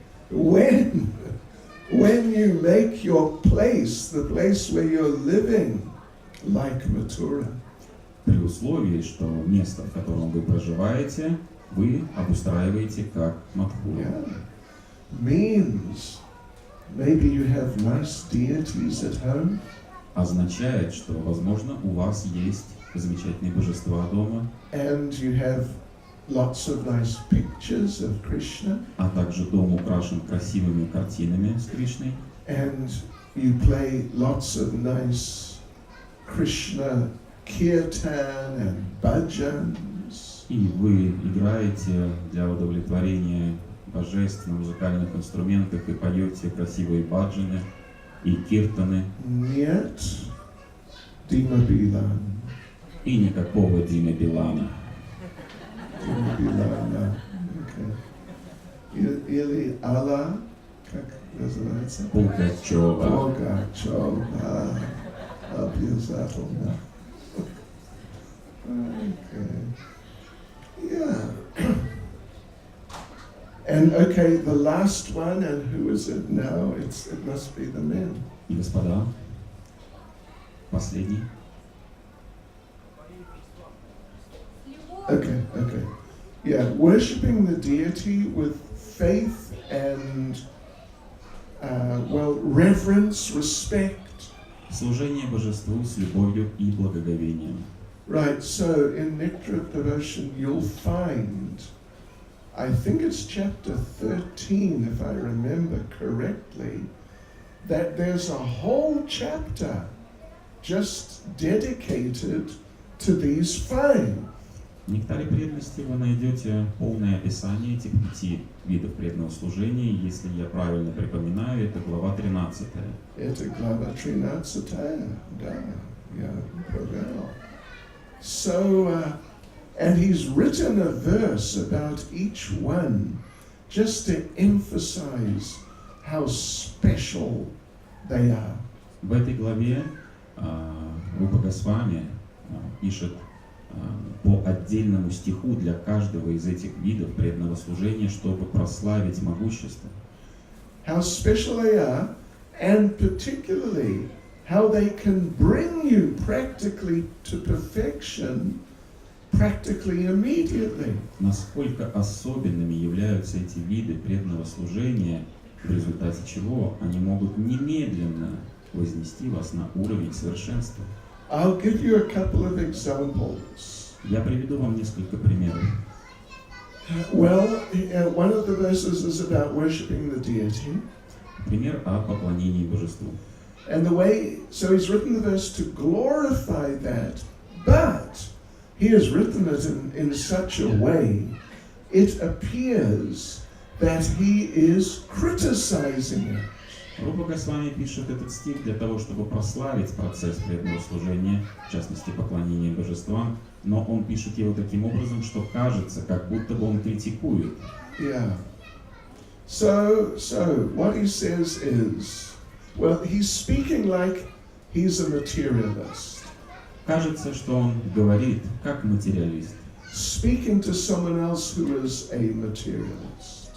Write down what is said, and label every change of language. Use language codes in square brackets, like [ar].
[en] When you make your place, the place where you're living, like Mathura. [ru] При условии, что место, в котором вы проживаете, вы обустраиваете как Мадхуру. [en] Yeah. Means maybe you have nice deities at home. [ru] Означает, что, возможно, у вас есть замечательные божества дома, [en] And you have lots of nice pictures of Krishna. [ru] а также дом украшен красивыми картинами с Кришной, [en] And you play lots of nice Krishna kirtan and bhajans. [ru] И вы играете для удовлетворения божеств на музыкальных инструментах и поете красивые баджаны и киртаны. Нет Dima Bilan. И никакого Димы Билана. [en] Dima Bilan, no. Okay. [ru] Или Алла, как называется? Пугачева. Пугачева. Обязательно. [en] Okay. Yeah. And okay, the last one, and who is it now? It must be the men. [ru] И, господа, последний. [en] Okay. Yeah, worshipping the deity with faith and, reverence, respect. [ru] Служение божеству с любовью и благоговением. [en] Right, so in Nectar of Devotion you'll find, I think it's chapter 13 if I remember correctly, that there's a whole chapter just dedicated to these five. [ru] В Нектаре преданности вы найдете полное описание этих 5 видов преданного служения. Если я правильно припоминаю, это глава 13. Это глава 13, да, я понял. [en] So, and he's written a verse about each one just to emphasize how special they are. [ru] В этой главе Рупа Госвами пишет по отдельному стиху для каждого из этих видов преданного служения, чтобы прославить могущество. [en] How special they are, and particularly how they can bring you practically to perfection practically immediately. [ru] Насколько особенными являются эти виды преданного служения, в результате чего они могут немедленно вознести вас на уровень совершенства. [en] I'll give you a couple of examples. [ru] Я приведу вам несколько примеров. [en] Well, one of the verses is about worshipping the deity. [ru] Пример о поклонении божеству. [en] And the way, so he's written the verse to glorify that, but he has written it in such a way, it appears that he is criticizing it. [ru] Рупа Госвами пишет этот стих для того, чтобы прославить процесс преданного служения, в частности поклонения божествам, но он пишет его таким образом, что кажется, как будто бы он критикует. [en] Yeah. So what he says is, well, he's speaking like he's a materialist. [ru] Кажется, что он говорит как материалист, [en] Speaking to someone else who is a materialist.